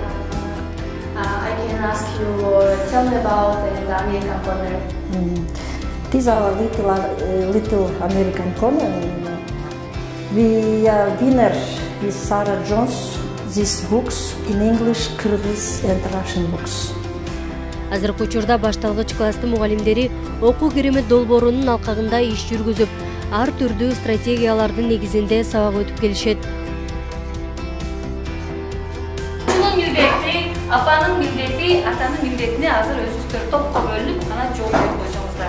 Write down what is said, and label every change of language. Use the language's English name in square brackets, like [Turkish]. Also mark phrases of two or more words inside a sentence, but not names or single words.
[English] I can ask you, tell me about the American corner. This is our little American corner. We are winner with Sarah Jones. These books in English, Kyrgyz and Russian books. [Kyrgyz] Азыркы учурда башталгыч класстын мугалимдери окуу керемет долбоорунун алкагында иш жүргүзүп, ар түрдүү стратегиялардын негизинде сабак өтүп келишет. Апанын милдети, атанын милдетине азыр өзүңүздөр топко бөлүнүп, ана жооп берип койсоңуздар.